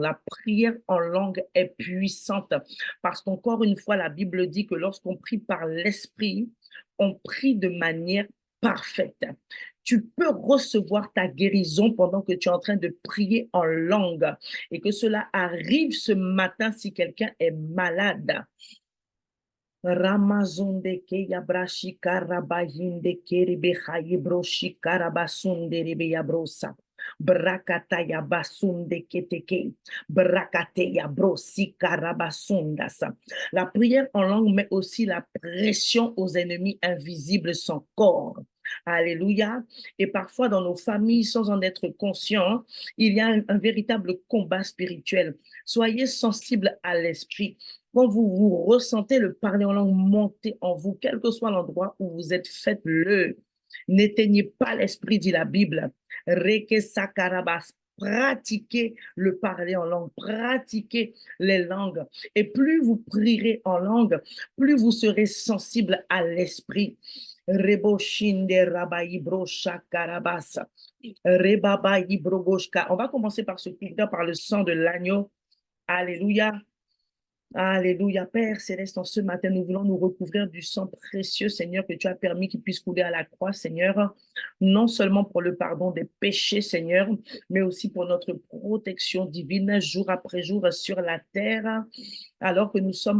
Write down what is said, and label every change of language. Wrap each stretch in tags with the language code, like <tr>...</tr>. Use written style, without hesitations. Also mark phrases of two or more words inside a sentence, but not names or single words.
<fr>La prière en langue est puissante parce qu'encore une fois, la Bible dit que lorsqu'on prie par l'esprit, on prie de manière parfaite. Tu peux recevoir ta guérison pendant que tu es en train de prier en langue et que cela arrive ce matin si quelqu'un est malade. Ramazonde ke yabrashi karabayinde keribe hayibroshi karabasunde rebe yabrosa. Brakata yabasunde keteke. Brakate yabrosi karabasundasa. La prière en langue met aussi la pression aux ennemis invisibles sans corps. Alléluia. Et parfois dans nos familles, sans en être conscient, il y a un véritable combat spirituel. Soyez sensibles à l'esprit. Quand vous ressentez le parler en langue monter en vous, quel que soit l'endroit où vous êtes, faites-le. N'éteignez pas l'esprit, dit la Bible. Reke sakarabas. Pratiquez le parler en langue, pratiquez les langues. Et plus vous prierez en langue, plus vous serez sensible à l'esprit. Reboshinde rabaibro shakarabasa. Rebabaibrogoshka. On va commencer par se couvrir par le sang de l'agneau. Alléluia. Alléluia, Père Céleste, en ce matin, nous voulons nous recouvrir du sang précieux, Seigneur, que tu as permis qu'il puisse couler à la croix, Seigneur, non seulement pour le pardon des péchés, Seigneur, mais aussi pour notre protection divine jour après jour sur la terre, alors que nous sommes</fr>